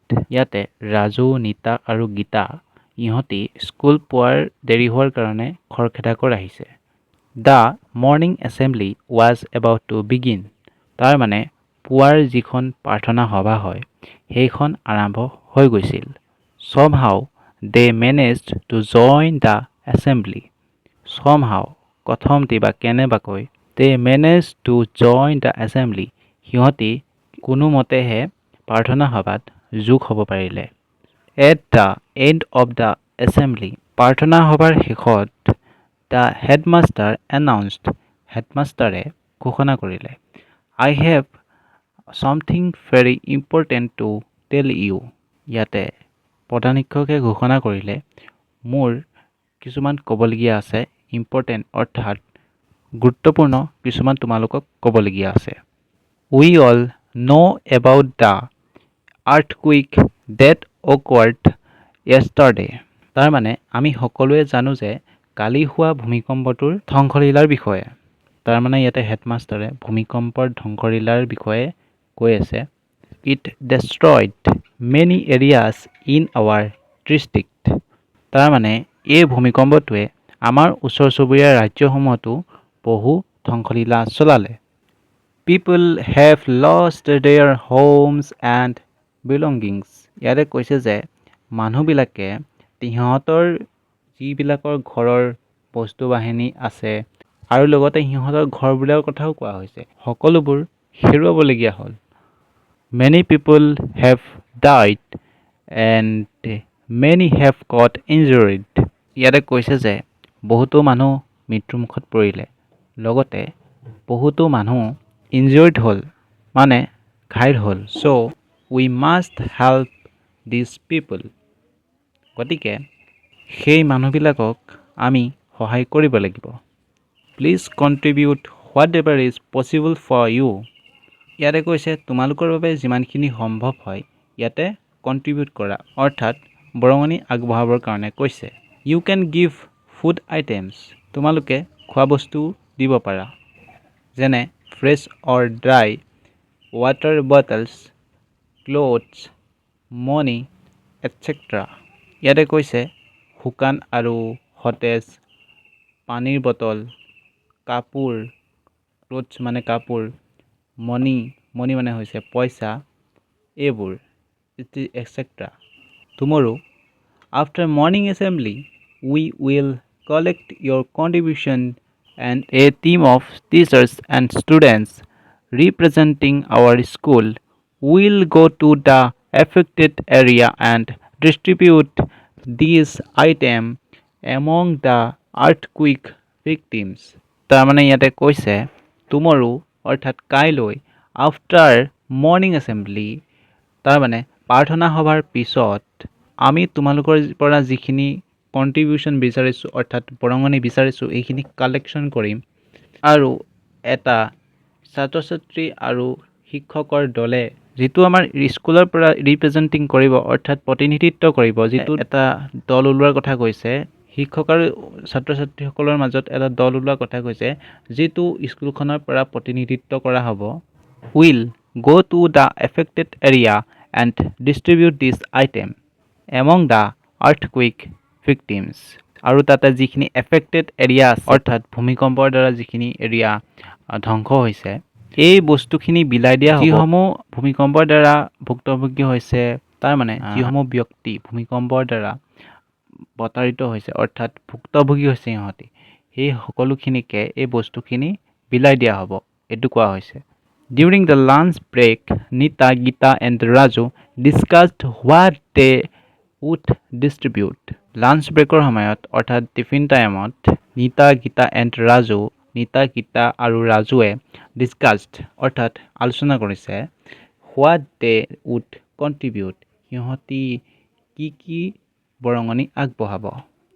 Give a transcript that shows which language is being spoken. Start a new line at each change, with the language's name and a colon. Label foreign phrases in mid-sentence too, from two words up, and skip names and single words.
Assamese: ইয়াতে ৰাজু, নিতা আৰু গীতা ইহঁতি স্কুল পোৱাৰ দেৰি হোৱাৰ কাৰণে খৰখেদাকৈ আহিছে।
English: The morning assembly was about to begin.
Assamese: তাৰ মানে পুৱাৰ যিখন প্ৰাৰ্থনা সভা হয় সেইখন আৰম্ভ হৈ গৈছিল।
English: somehow they managed to join the assembly. somehow
Assamese: কথমটি বা কেনেবাকৈ
English: they managed to join the assembly,
Assamese: সিহঁতি কোনোমতেহে প্ৰাৰ্থনা সভাত যোগ হ'ব পাৰিলে।
English: at the end of the assembly,
Assamese: প্ৰাৰ্থনা সভাৰ শেষত
English: the headmaster announced,
Assamese: হেডমাষ্টাৰে ঘোষণা কৰিলে
English: I have something very important to tell you.
Assamese: ইয়াতে প্ৰধান শিক্ষকে ঘোষণা কৰিলে মোৰ কিছুমান ক'বলগীয়া আছে, ইম্পৰ্টেণ্ট অৰ্থাৎ গুৰুত্বপূৰ্ণ কিছুমান তোমালোকক ক'বলগীয়া আছে।
English: We all know about the earthquake that occurred yesterday.
Assamese: তাৰ মানে আমি সকলোৱে জানো যে কালি হোৱা ভূমিকম্পটোৰ ধ্বংসলীলাৰ বিষয়ে। তাৰ মানে ইয়াতে হেডমাষ্টাৰে ভূমিকম্পৰ ধ্বংসলীলাৰ বিষয়ে কৈ আছে।
English: It destroyed many areas in our district.
Assamese: তাৰ মানে এই ভূমিকম্পটোৱে আমাৰ ওচৰ চুবুৰীয়া ৰাজ্যসমূহতো বহু ধ্বংসলীলা চলালে।
English: People have lost their homes and belongings.
Assamese: ইয়াতে কৈছে যে মানুহবিলাকে সিহঁতৰ যিবিলাকৰ ঘৰৰ বস্তু বাহিনী আছে আৰু লগতে সিহঁতৰ ঘৰবিলাকৰ কথাও কোৱা হৈছে, সকলোবোৰ হেৰুৱাবলগীয়া হ'ল।
English: Many people have died and many have got injured.
Assamese: ইয়াতে কৈছে যে বহুতো মানুহ মৃত্যুমুখত পৰিলে, লগতে বহুতো মানুহ ইনজিউৰ্ড হ'ল, মানে ঘাইল হ'ল।
English: So we must help these people.
Assamese: গতিকে সেই মানুহবিলাকক আমি সহায় কৰিব লাগিব।
English: Please contribute whatever is possible for you.
Assamese: ইয়াতে কৈছে তোমালোকৰ বাবে যিমানখিনি সম্ভৱ হয় ইয়াতে কণ্ট্ৰিবিউট কৰা, অৰ্থাৎ বৰঙণি আগবঢ়াবৰ কাৰণে কৈছে।
English: You can give food items.
Assamese: তোমালোকে খোৱা বস্তু দিব পাৰা, যেনে
English: fresh or dry, water bottles, clothes, money, etcetera.
Assamese: ইয়াতে কৈছে শুকান আৰু সতেজ পানীৰ বটল, কাপোৰ, ক্লথছ মানে কাপোৰ, মনি, মনি মানে হৈছে পইচা, এইবোৰ এটচেট্ৰা।
English: Tomorrow, after morning assembly, we will collect your contribution and a team of teachers and students representing our school will go to the affected area and distribute these items among the earthquake victims.
Assamese: তাৰ মানে ইয়াতে কৈছে tomorrow অৰ্থাৎ কাইলৈ
English: after morning assembly,
Assamese: তাৰ মানে প্ৰাৰ্থনা সভাৰ পিছত আমি তোমালোকৰ পৰা যিখিনি কণ্ট্ৰিবিউশ্যন বিচাৰিছোঁ অৰ্থাৎ বৰঙণি বিচাৰিছোঁ এইখিনি কালেকশ্যন কৰিম আৰু এটা ছাত্ৰ ছাত্ৰী আৰু শিক্ষকৰ দলে যিটো আমাৰ স্কুলৰ পৰা ৰিপ্ৰেজেণ্টিং কৰিব অৰ্থাৎ প্ৰতিনিধিত্ব কৰিব, যিটো এটা দল ওলোৱাৰ কথা কৈছে, শিক্ষক আৰু ছাত্ৰ ছাত্ৰীসকলৰ মাজত এটা দল ওলোৱাৰ কথা কৈছে, যিটো স্কুলখনৰ পৰা প্ৰতিনিধিত্ব কৰা হ'ব
English: will go to the affected area and distribute this item among the earthquake victims.
Assamese: আৰু তাতে যিখিনি
English: affected area
Assamese: আছে অৰ্থাৎ ভূমিকম্পৰ দ্বাৰা যিখিনি এৰিয়া ধ্বংস হৈছে এই বস্তুখিনি বিলাই দিয়া হ'ব যিসমূহ ভূমিকম্পৰ দ্বাৰা ভুক্তভোগী হৈছে তাৰ মানে যিসমূহ ব্যক্তি ভূমিকম্পৰ দ্বাৰা প্ৰতাৰিত হৈছে অৰ্থাৎ ভুক্তভোগী হৈছে সিহঁতি সেই সকলোখিনিকে এই বস্তুখিনি বিলাই দিয়া হ'ব এইটো কোৱা হৈছে
English: During the lunch break, Nita, Gita and Raju discussed what they would distribute. Lunch breaker
Assamese: সময়ত অৰ্থাৎ টিফিন টাইমত নিতা গীতা এণ্ড ৰাজু নিতা গীতা আৰু ৰাজুৱে ডিছকাছড অৰ্থাৎ আলোচনা কৰিছে
English: what they would contribute
Assamese: সিহঁতি কি বৰঙণি আগবঢ়াব